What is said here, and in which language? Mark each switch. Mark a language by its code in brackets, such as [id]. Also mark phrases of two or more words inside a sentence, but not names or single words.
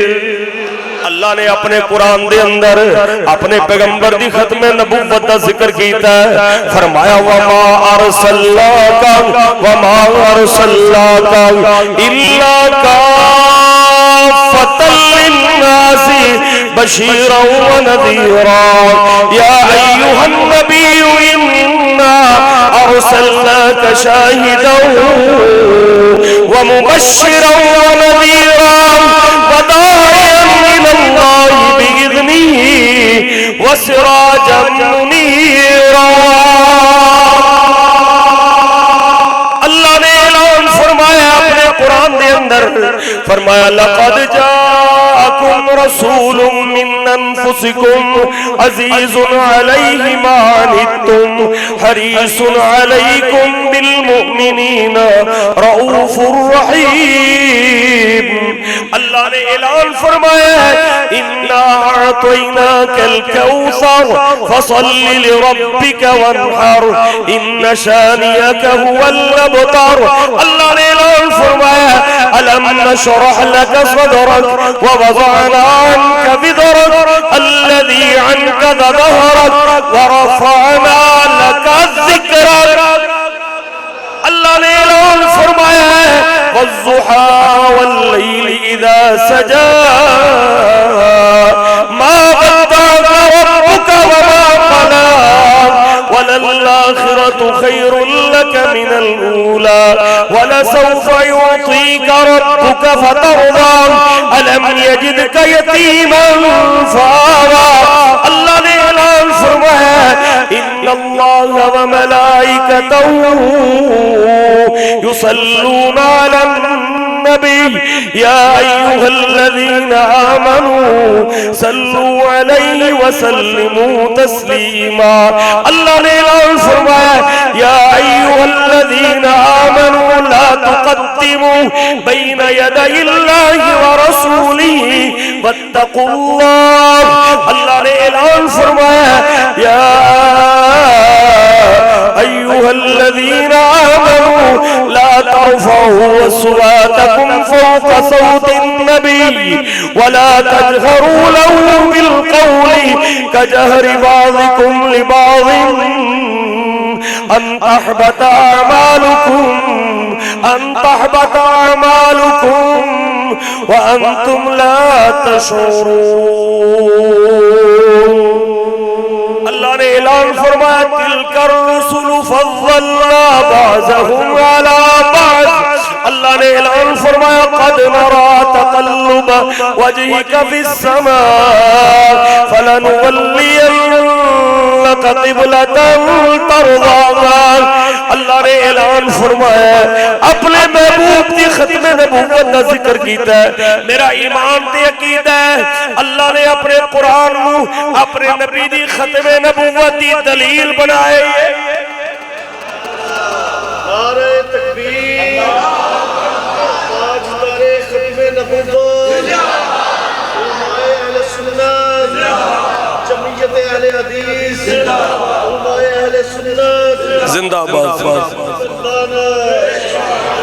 [pa] اللہ نے اپنے قرآن دے اندر اپنے پیغمبر دی ختم نبوت کا ذکر کیتا ہے. [ar] فرمایا وما أرسلناك إلا كافة للناس بشيرا ونذيرا يا أيها النبي إنا أرسلناك شاهدا ومبشرا ونذيرا وداعيا إلى الله بإذنه وسراجا منيرا. [pa] اللہ نے اعلان فرمایا اپنے قرآن دے اندر، فرمایا [ar] لقد جاءكم رسول من أنفسكم عزيز عليه ما عنتم حريص عليكم بالمؤمنين رؤوف رحيم. [pa] اللہ نے اعلان فرمایا [ar] إنا أعطيناك الكوثر فصل لربك وانحر إن شانئك هو الأبتر. [pa] اللہ نے اعلان فرمایا [ar] ألم نشرح لك صدرك ووضعنا عنك وزرك الذي أنقض ظهرك ورفعنا لك ذكرك. [pa] اللہ نے اعلان فرمایا [ar] والضحى والليل إذا سجى ما ودعك ربك وما قلى وللآخرة خير لك من الأولى ولسوف يعطيك ربك فترضى ألم يجدك يتيما فآوى. [pa] اللہ نے اعلان فرمایا [ar] إن الله وملائكته يصلون على النبي يا أيها الذين آمنوا صلوا عليه وسلموا تسليما. [pa] اللہ نے اعلان فرمایا [ar] يا أيها الذين آمنوا لا تقدموا بين يدي الله ورسوله واتقوا الله. [pa] اللہ نے اعلان فرمایا [ar] يا أيها الذين آمنوا لا ترفعوا أصواتكم فوق صوت النبي ولا تجهروا له بالقول كجهر بعضكم لبعض أن تحبط أعمالكم وأنتم لا تشعرون. [pa] اللہ نے اعلان فرمایا [ar] تلك الرسل فضلنا بعضهم على بعض. [pa] اللہ نے اعلان فرمایا [ar] قد نرى تقلب وجهك في السماء فلنولينك قبلة ترضاها. [pa] اللہ نے اعلان فرمایا اپنے محبوب کی ختم نبوت کا ذکر کیتا ہے. میرا ایمان تے عقیدہ ہے اللہ نے اپنے قرآن کو اپنے نبی کی ختم نبوت کی دلیل بنائی ہے. نعرے تکبیر آج تارے ختم نبوت علمائے اہل سنت جمعیت اہل حدیث علمائے اہل سنت زندہ باد.